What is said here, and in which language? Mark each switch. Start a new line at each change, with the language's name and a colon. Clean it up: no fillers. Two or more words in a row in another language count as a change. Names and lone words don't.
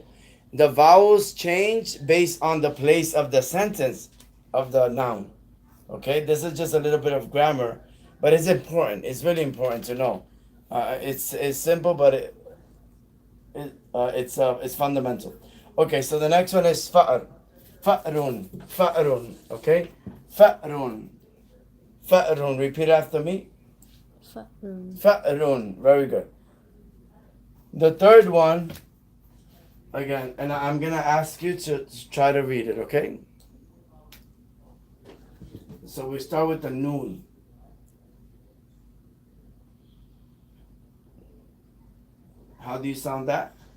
English: The vowels change based on the place of the sentence of the noun. Okay, this is just a little bit of grammar, but it's important. It's really important to know. It's simple, but it's fundamental. Okay, so the next one is fa'r. Fa'run. Okay, fa'run. Fa'run. Repeat after me. Fa'run. Very good. The third one, again, and I'm gonna ask you to try to read it. Okay. So we start with the noon. How do you sound that?